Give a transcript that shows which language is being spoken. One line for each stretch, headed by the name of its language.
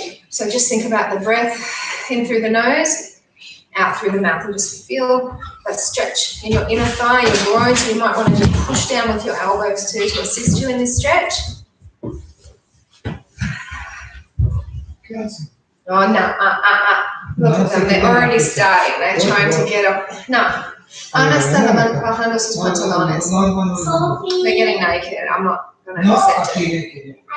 English: So just think about the breath in through the nose, out through the mouth, and just feel that stretch in your inner thigh, your groin. So you might want to just push down with your elbows too to assist you in this stretch. Oh, no, Look at them, they're already starting. They're trying to get up. No.
Spanish: Ana está bajando sus pantalones.
English: They're getting naked. I'm not going to accept it.